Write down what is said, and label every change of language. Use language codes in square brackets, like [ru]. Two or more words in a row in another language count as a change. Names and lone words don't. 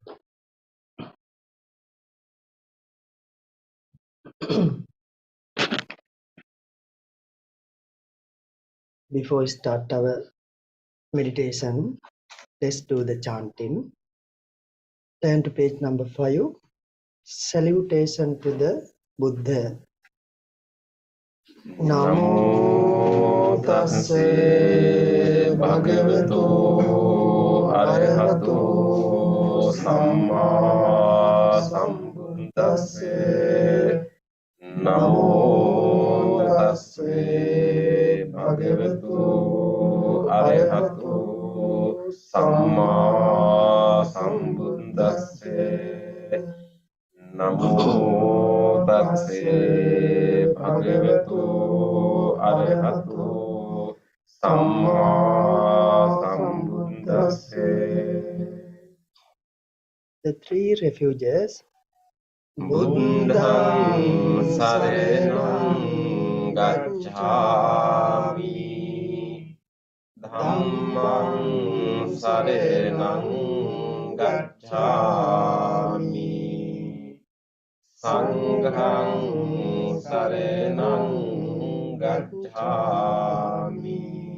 [en] Before we start our meditation, let's do the chanting. Turn to page number 5. Salutation to the Buddha. [pi] Namo tassa bhagavato arahato samma sambuddhassa. Namo tassa bhagavato arahato samma sambuddhassa. Namo tassa bhagavato arahato samma sambuddhassa. [en] The three refuges. [pi] Buddhang saranang gacchami, Dhammang saranang gacchami, Sanghang saranang gacchami.